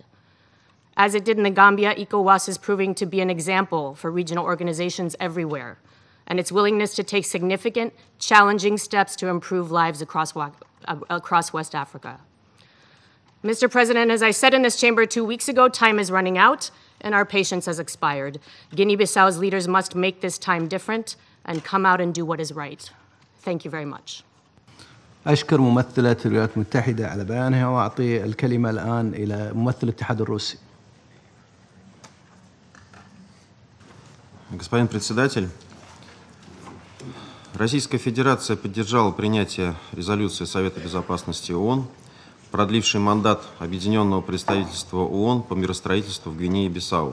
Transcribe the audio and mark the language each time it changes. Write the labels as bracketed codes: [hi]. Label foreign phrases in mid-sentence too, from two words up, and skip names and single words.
[en] As it did in the Gambia, ECOWAS is proving to be an example for regional organizations everywhere, and its willingness to take significant, challenging steps to improve lives across West Africa. Mr. President, as I said in this chamber 2 weeks ago, time is running out and our patience has expired. Guinea-Bissau's leaders must make this time different and come out and do what is right. Thank you very much. [ar] أشكر ممثلة الولايات المتحدة على بيانها وأعطي الكلمة الآن إلى ممثل الاتحاد الروسي. [ru] Господин председатель, Российская Федерация поддержала принятие резолюции Совета Безопасности ООН, продлившей мандат Объединенного представительства ООН по миростроительству в Гвинее-Бисау.